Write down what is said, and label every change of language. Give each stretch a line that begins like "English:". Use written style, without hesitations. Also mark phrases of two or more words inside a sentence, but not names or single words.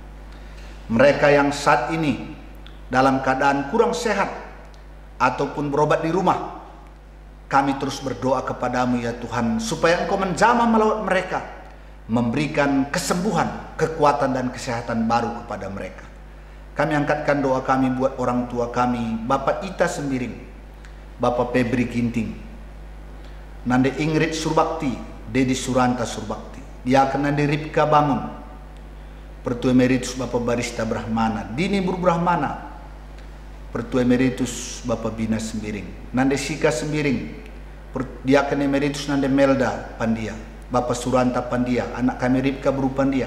Indonesian: Mereka yang saat ini dalam keadaan kurang sehat ataupun berobat di rumah, kami terus berdoa kepadamu ya Tuhan, supaya Engkau menjamah melawat mereka, memberikan kesembuhan, kekuatan dan kesehatan baru kepada mereka. Kami angkatkan doa kami buat orang tua kami, Bapak Ita Sembiring, Bapak Febri Ginting, Nande Ingrid Surbakti, Dedi Suranta Surbakti, Diaken Nande Ripka Bangun, Pertua Emeritus Bapak Barista Brahmana, Dini Bur Brahmana, Pertua Emeritus Bapak Bina Sembiring, Nande Sika Sembiring, Diaken Emeritus Nande Melda Pandia, Bapak Suranta Pandia, anak kami Ripka Buru Pandia.